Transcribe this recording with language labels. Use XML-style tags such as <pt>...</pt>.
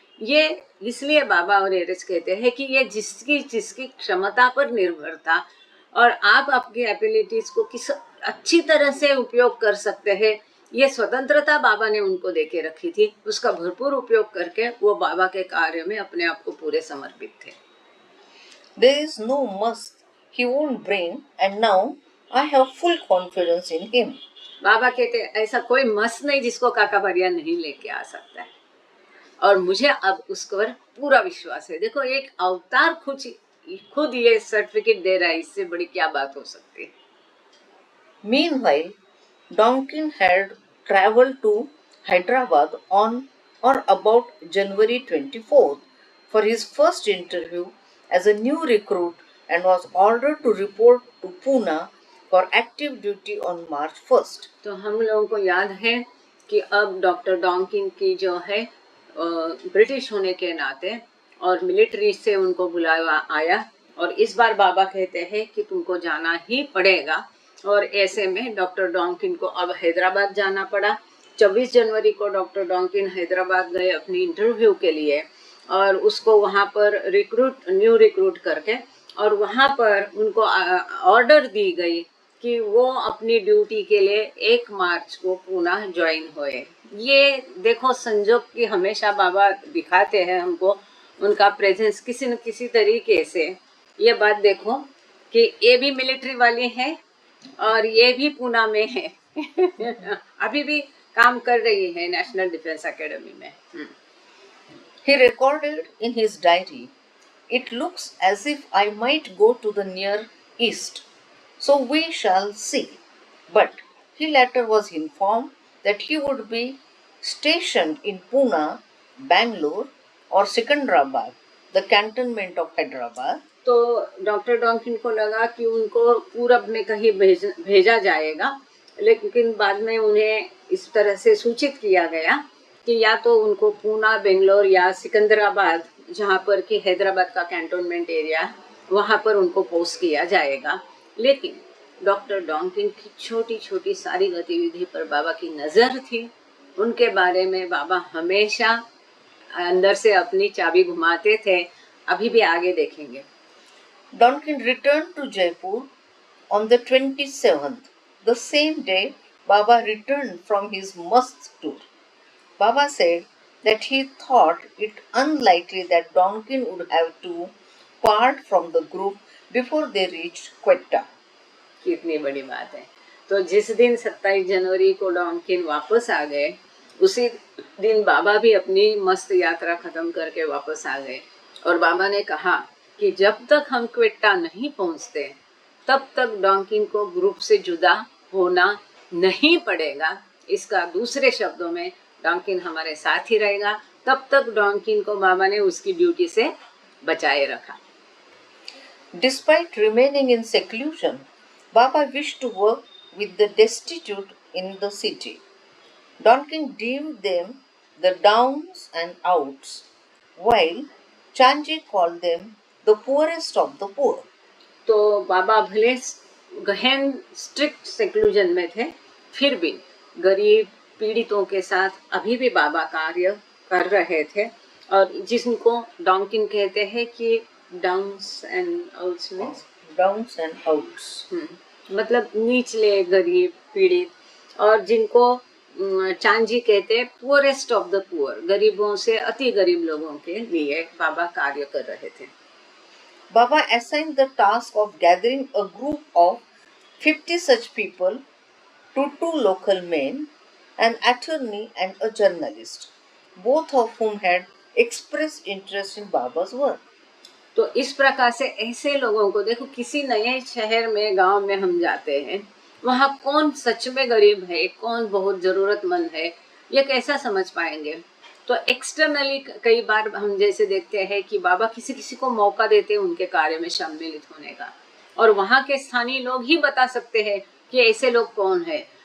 <hi>ये इसलिए बाबा और एरिस कहते हैं कि ये जिसकी जिसकी क्षमता पर निर्भर था, और आप आपकी एबिलिटीज को किस अच्छी तरह से उपयोग कर सकते हैं, ये स्वतंत्रता बाबा ने उनको देके रखी थी। उसका भरपूर उपयोग करके वो बाबा के कार्य में अपने आप को पूरे समर्पित थे।</hi> <en>There is no must he won't bring, and now I have full confidence in him.</en> <hi>बाबा कहते ऐसा कोई मस्त नहीं जिसको काका बढ़िया नहीं लेके आ सकता है, और मुझे अब उस पर पूरा विश्वास है। देखो, एक अवतार खुद ये सर्टिफिकेट दे रहा है, इससे बड़ी क्या बात हो सकती है।</hi> <en>Meanwhile, Donkin had travelled to Hyderabad on or about January 24th for his first interview as a new recruit and was ordered to report to Pune for active duty on March 1st.</en> <hi>तो हम लोगों को याद है कि अब doctor डॉन्किन की जो है ब्रिटिश होने के नाते और मिलिट्री से उनको बुलाया आया, और इस बार बाबा कहते हैं कि तुमको जाना ही पड़ेगा। और ऐसे में डॉक्टर डॉन्किन को अब हैदराबाद जाना पड़ा। 24 जनवरी को डॉक्टर डॉन्किन हैदराबाद गए अपनी इंटरव्यू के लिए, और उसको वहाँ पर न्यू रिक्रूट करके, और वहाँ पर उनको ऑर्डर दी गई कि वो अपनी ड्यूटी के लिए 1 मार्च को पुनः ज्वाइन हुए। ये देखो संजोग की हमेशा बाबा दिखाते हैं हमको उनका प्रेजेंस किसी न किसी तरीके से। ये बात देखो कि ये भी मिलिट्री वाले हैं और ये भी पूना में है अभी भी काम कर रही है नेशनल डिफेंस एकेडमी में।</hi> <en>He recorded in his diary, "It looks as if I might go to the Near East, so we shall see." But he later was informed that he would be stationed in Pune, Bangalore, or Secunderabad, the cantonment of Hyderabad.</en> <hi>तो doctor डॉन्किन को लगा कि उनको पूरब में कहीं भेजा जाएगा, लेकिन बाद में उन्हें इस तरह से सूचित किया गया कि या तो उनको पूना, बेंगलोर या सिकंदराबाद, जहाँ पर कि हैदराबाद का कैंटोनमेंट एरिया, वहाँ पर उनको पोस्ट किया जाएगा। लेकिन डॉक्टर डॉन्किन की छोटी छोटी सारी गतिविधि पर बाबा की नज़र थी। उनके बारे में बाबा हमेशा अंदर से अपनी चाबी घुमाते थे। अभी भी आगे देखेंगे।</hi> <en>Donkin returned to Jaipur on the 27th, the same day Baba returned from his must tour. Baba said that he thought it unlikely that Donkin would have to part from the group before they reached Quetta.</en> <hi>कितनी बड़ी बात है। तो जिस दिन 27 जनवरी को डॉन्किन वापस आ गए, उसी दिन बाबा भी अपनी मस्त यात्रा खत्म करके वापस आ गए, और बाबा ने कहा कि जब तक हम क्वेट्टा नहीं पहुंचते तब तक डॉन्किन को ग्रुप से जुदा होना नहीं पड़ेगा। इसका दूसरे शब्दों में डॉन्किन हमारे साथ ही रहेगा। तब तक डॉन्किन को बाबा ने उसकी ड्यूटी से बचाए रखा।</hi> <en>Despite remaining in seclusion, Baba wished to work with the destitute in the city. Donkin deemed them the downs and outs, while Chanji called them the poorest of the poor.</en> <hi>तो बाबा भले गहन strict seclusion में थे, फिर भी गरीब पीड़ितों के साथ अभी भी बाबा कार्य कर रहे थे, और जिनको डॉन्किन कहते हैं कि</hi> <en>downs and outs</en> <hi>में</hi> <en>Downs and outs.</en> <hi>मतलब निचले गरीब पीड़ित, और जिनको चांजी कहते हैं</hi> <en>poorest of the poor,</en> <hi>गरीबों से अति गरीब लोगों के लिए बाबा कार्य कर रहे थे।</hi> <en>Baba assigned the task of gathering a group of 50 such people to two local men, an attorney and a journalist, both of whom had expressed interest in Baba's work.</en> <hi>तो इस प्रकार से ऐसे लोगों को देखो, किसी नए शहर में, गांव में हम जाते हैं, वहाँ कौन सच में गरीब है, कौन बहुत जरूरतमंद है, ये कैसा समझ पाएंगे। तो एक्सटर्नली कई बार हम जैसे देखते हैं कि बाबा किसी किसी को मौका देते हैं उनके कार्य में सम्मिलित होने का, और वहाँ के स्थानीय लोग ही बता सकते हैं कि ऐसे लोग कौन है।</hi>